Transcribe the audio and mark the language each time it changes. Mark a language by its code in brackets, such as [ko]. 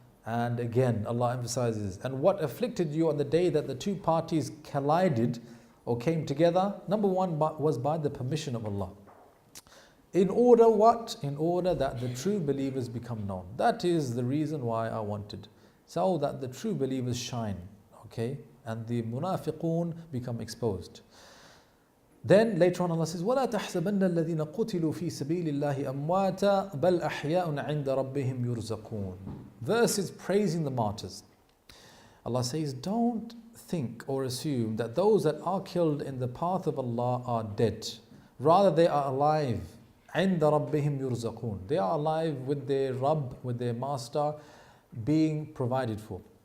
[en] And again, Allah emphasizes, and what afflicted you on the day that the two parties collided or came together, number one was by the permission of Allah. In order what? In order that the true believers become known. That is the reason why I wanted. So that the true believers shine, okay? And the munafiqun become exposed. Then later on Allah says, [ar] وَلَا تَحْسَبَنَّ الَّذِينَ قُتِلُوا فِي سَبِيلِ اللَّهِ أَمْوَاتًا بَلْ أَحْيَاءٌ عِنْدَ رَبِّهِمْ يُرْزَقُونَ. [en] Verses praising the martyrs. Allah says, don't think or assume that those that are killed in the path of Allah are dead. Rather, they are alive. [ar] عِنْدَ رَبِّهِمْ يُرْزَقُونَ. [en] They are alive with their Rabb, with their Master, being provided for.